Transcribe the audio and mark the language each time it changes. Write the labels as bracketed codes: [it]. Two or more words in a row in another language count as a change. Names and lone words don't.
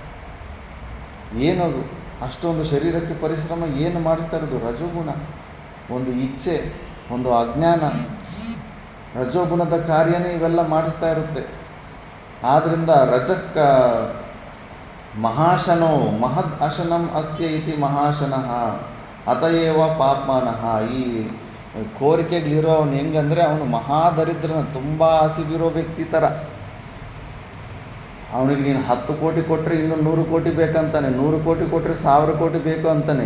[kn] ಏನದು ಅಷ್ಟೊಂದು ಶರೀರಕ್ಕೆ ಪರಿಶ್ರಮ ಏನು ಮಾಡಿಸ್ತಾ ಇರೋದು? ರಜೋಗುಣ, ಒಂದು ಇಚ್ಛೆ, ಒಂದು ಅಜ್ಞಾನ, ರಜೋಗುಣದ ಕಾರ್ಯನೇ ಇವೆಲ್ಲ ಮಾಡಿಸ್ತಾ ಇರುತ್ತೆ. [sa] ಆದ್ದರಿಂದ ರಜಕ್ಕ ಮಹಾಶನೋ ಮಹದ್ ಅಶನಂ ಅಸ್ಯ ಇತಿ ಮಹಾಶನಃ ಅತಯೇವ ಪಾಪ್ಮಾನಃ. [kn] ಈ ಕೋರಿಕೆಗಳಿರೋ ಅವನು ಹೆಂಗಂದರೆ ಅವನು ಮಹಾದರಿದ್ರನ, ತುಂಬ ಹಸಿವಿರೋ ವ್ಯಕ್ತಿ ಥರ. ಅವನಿಗೆ ನೀನು 10 ಕೋಟಿ ಕೊಟ್ಟರೆ ಇನ್ನೂ 100 ಕೋಟಿ ಬೇಕಂತಾನೆ, 100 ಕೋಟಿ ಕೊಟ್ಟರೆ 1000 ಕೋಟಿ ಬೇಕು ಅಂತಾನೆ.